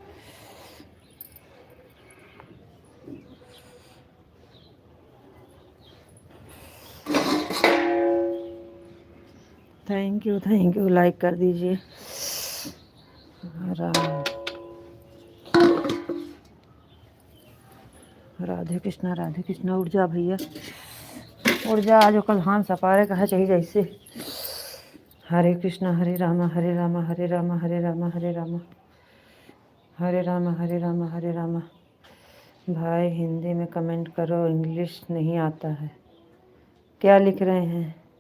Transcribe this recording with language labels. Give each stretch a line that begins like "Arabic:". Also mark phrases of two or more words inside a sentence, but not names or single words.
English: thank you, thank you.
Hindi: लाइक कर दीजिए। राधे कृष्ण, राधे कृष्ण। उठ जा भैया, उठ जा। आज कल हाथ सपारे कहा चाहिए जैसे। हरे कृष्णा, हरे रामा, हरे रामा, हरे रामा, हरे रामा, हरे रामा, हरे रामा, हरे रामा, हरे रामा। भाई हिंदी में कमेंट करो, इंग्लिश नहीं आता है। क्या लिख रहे हैं?